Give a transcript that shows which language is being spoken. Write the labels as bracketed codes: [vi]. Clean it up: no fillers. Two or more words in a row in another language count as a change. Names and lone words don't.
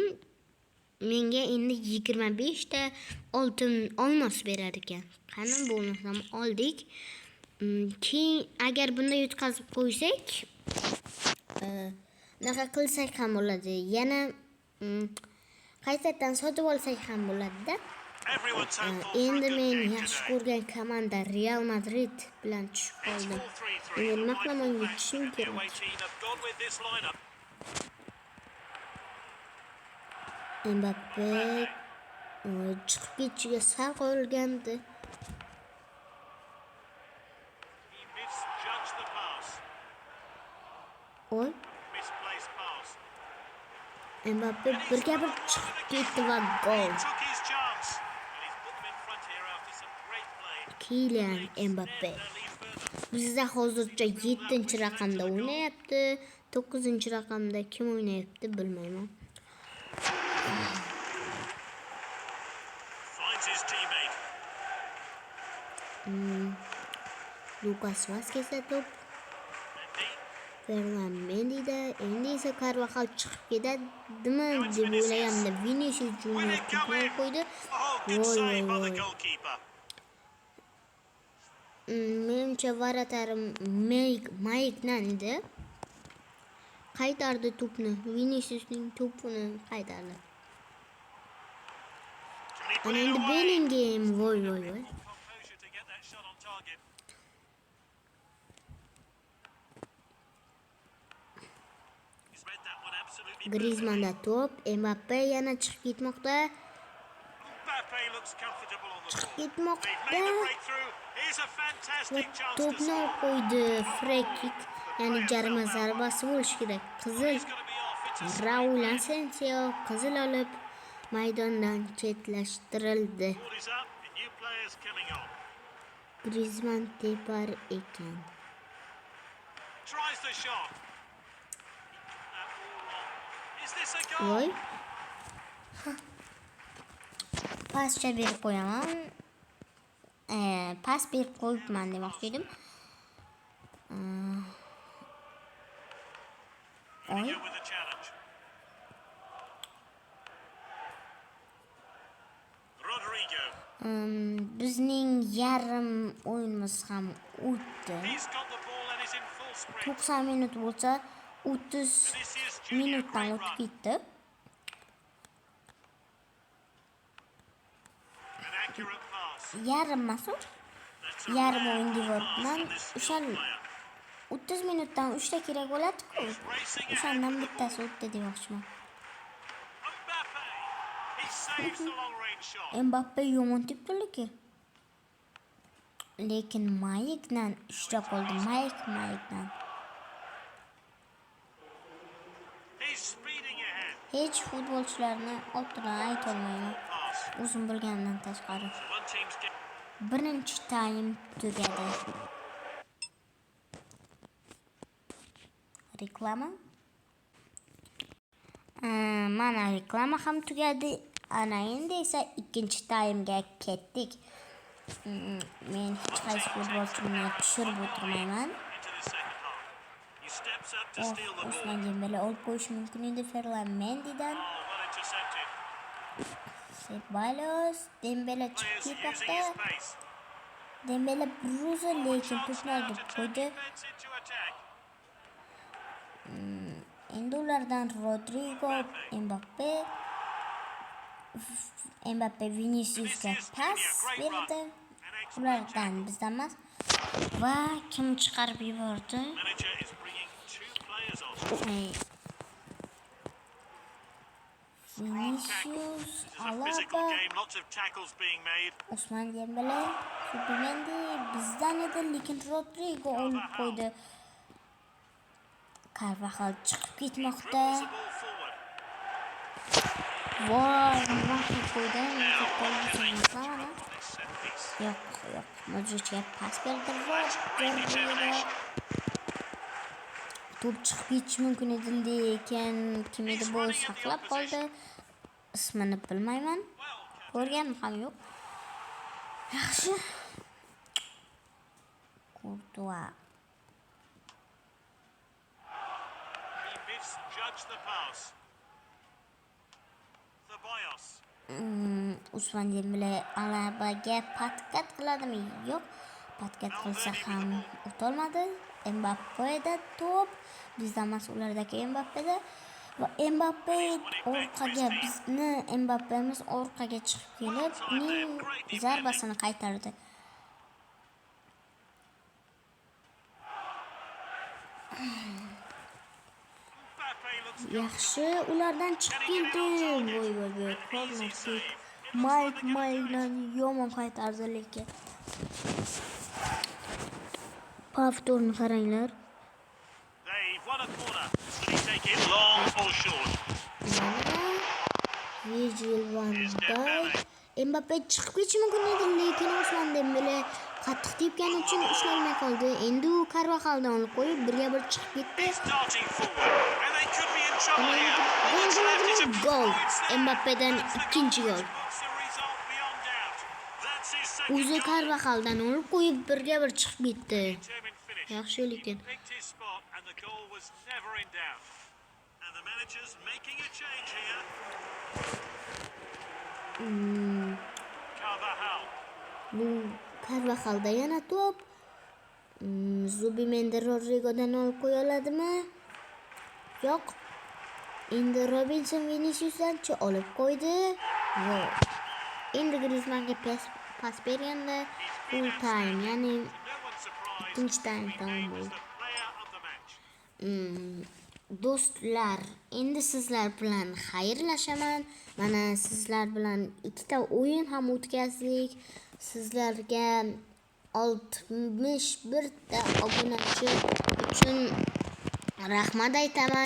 [uz] Menga endi 25 ta oltin olmos berar ekan. Qani bo'lmasam oldik. Keyin agar bunda yutqazib qo'ysak, naqa qilsak ham bo'ladi. Yana qaytadan sotib olsak ham bo'ladi-da. [en] Everyone's hopeful for a [uz] Endi [en] good [uz] men [en] game [uz] yaxshi [en] today. [uz] ko'rgan komanda Real Madrid bilan tushib [en] It's [uz] qoldim. 4-3-3. Endi nima [en] My [uz] qilaman, [en] fullbacks [uz] yutishim [en] and the [uz] kerak. [en] away team have gone with this lineup. [uz] Mbappe chiqib ketishiga sal qolgandi. [en] He misjudged the pass. [uz] Oy, [en] Misplaced pass. [uz] Mbappe birga bir chiqib ketdi va gol. [en] Took his chance. And he's put them in front here after some great play. Kylian Mbappe. Their lead further. [uz] Bizda hozircha 7-raqamda o'ynayapti. 9-raqamda kim o'ynayapti bilmayman. [en] Finds his teammate. [uz] Lucas Vazquezda to'p. Mendy. Ferland Mendy'da, endi esa Carvajal chiqib ketadimi deb o'ylaganimda Vinicius Junior to'pni qo'ydi. [en] Oh, good [uz] Voy, [en] save by [uz] voy, [en] the [uz] voy. [en] goalkeeper. [uz] Menimcha varatarim Maiknan edi. Qaytardi to'pni. Viniciusning to'pini qaytardi. [en] Can he put [uz] Ana [en] it [uz] endi [en] away? [uz] Bellingham, voy. [en] Composure to get that shot on target. He's read that one absolutely [uz] Griezmannda to'p, Mbappe yana chiqib ketmoqda. [en] Mbappe looks comfortable on the [uz] Chiqib [en] ball. [uz] ketmoqda. [en] They've made the breakthrough. Here's a [uz] Va [en] fantastic chance to [uz] to'pni olib [en] score. [uz] qo'ydi. [en] Free kick, [uz] ya'ni jarima zarbasi bo'lishi kerak. Qizil [en] He's going to be off. It's a [uz] Raul Asensio qizil olib maydondan chetlashtirildi. [en] ball is up. And new players coming on. [uz] Griezmann tepar ekan. [en] Tries the shot. That ball long. Is this a goal? [uz] Voy. Pascha berib qo'yaman. Pas berib qo'yibman demoqchi edim. [en] challenge. Rodrigo. [uz] Bizning yarim o'yinimiz ham o'tdi. [en] He's got the ball and is in full sprint. [uz] 90 minut bo'lsa 30 [en] Vinicius Junior, [uz] minutdan [en] great [uz] o'tib [en] run. [uz] ketdi. [en] An accurate pass. [uz] Yarim masur. [en] That's a [uz] Yarim [en] rare [uz] o'yin [en] pass [uz] devordan [en] from this [uz] o'sha [en] skilled player. [uz] 30 minutdan 3 ta kerak bo'ladi-ku. [en] He's racing ahead [uz] O'shandan [en] with the [uz] bittasi o'tdi demoqchiman. [en] Mbappe. He saves the long range shot. [uz] Mbappe yomon tepdi-ku. Lekin Mayikdan ushlab qoldi. Mayikdan. [en] He's speeding ahead. [uz] Hech futbolchilarni otdan aytolmayman. [en] Pass. [uz] O'zim bilganimdan tashqari. [en] So one team's get [uz] Birinchi taym tugadi. Reklama. Mana reklama ham tugadi. Ana endi esa ikkinchi taymga ketdik. Men hech qaysi futbolchimni tushirib o'tirmayman. [en] into the second half. He steps up to steal the ball. [uz] Osman Dembele olib qo'yish mumkin edi Ferland Mendydan. [en] Oh, well intercepted. [uz] Ceballos, Dembele [en] Players [uz] chiqib [en] using [uz] ketmoqda. [en] his pace. [uz] Dembele bruzi lekin [en] Chance [uz] to'pni [en] now [uz] olib [en] to turn [uz] qo'ydi. [en] defense into attack. [uz] Endi ulardan Rodrigo, Mbappe, Viniciusga pas berdi. Ulardan bizdan emas. Va kim chiqarib yubordi? [en] Manager is bringing two players on. [uz] Vinicius, [en] This is a physical [uz] Alaba, [en] game, lots of tackles being made. [uz] Osman Dembele, Subimendi bizdan edi, lekin Rodrigo olib qo'ydi. Carvajal chiqib ketmoqda. [en] Dribbles the ball forward. [uz] Voy, nima qilib qo'ydi? [en] Now, [uz] Futbol [en] can they [uz] uchun [en] put [uz] mana. [en] on this set piece? [uz] Yo'q. Modricga pas berdi. [en] That's great determination. [uz] To'p chiqib ketishi mumkin edi, lekin kim edi bu saqlab qoldi. Ismini bilmayman. Ko'rganim ham yo'q. Yaxshi. Courtois. [en] He misjudged the pass. [uz] Ceballos. Usman Dembele Alabaga patkat qiladimi? Yo'q. Patkat qilsa ham o'tolmadi. Mbappe'da to'p. Bizda mas'ullardagi Mbappe'da va Mbappe orqaga bizni Mbappe'miz orqaga chiqib kelib, uning zarbasini qaytardi. [en] Mbappe looks [uz] Yaxshi, ulardan chiqib keldi. Voy, kornerkick. Mayikdan yomon qaytardi lekin. Повторni qaranglar. [en] they've won a corner. Will he take it long or short? Virgil van Here's Dijk. [uz] Dembele. Mbappe chiqib ketishi mumkin edi, lekin Osman Dembele qattiq tepgani uchun ushlanmay qoldi. Endi u Carvajaldan olib qo'yib, birga bir chiqib ketdi. [en] He's darting forward, and they could be in trouble here. What's left is a [uz] Gol. [en] it's there. [uz] Mbappe'dan ikkinchi gol. [en] Puts the result beyond doubt. That's his second [uz] O'zi [en] goal. [uz] Carvajaldan olib qo'yib, birga bir chiqib ketdi. [en] Determined finish. [uz] Yaxshi lekin. [en] He picked his spot, and the goal was never in doubt. And the manager's making a change here. [uz] Carvajal. Bu Carvajalda yana to'p. Zubimendi Rodrigodan olib qo'ya oladimi? Yo'q. Endi Robinson Viniciusdan olib qo'ydi. Yo'q. Endi Griezmannga pas berganda [en] full time, [uz] ya'ni [en] No one's surprised. [uz] ikkinchi taym [en] He [uz] tamom [en] was [uz] bo'ldi. [en] the player of the match. [uz] Do'stlar, endi sizlar bilan xayrlashaman. Mana sizlar bilan ikkita o'yin ham o'tkazdik. Sizlarga 61 ta obunachi uchun rahmat aytaman.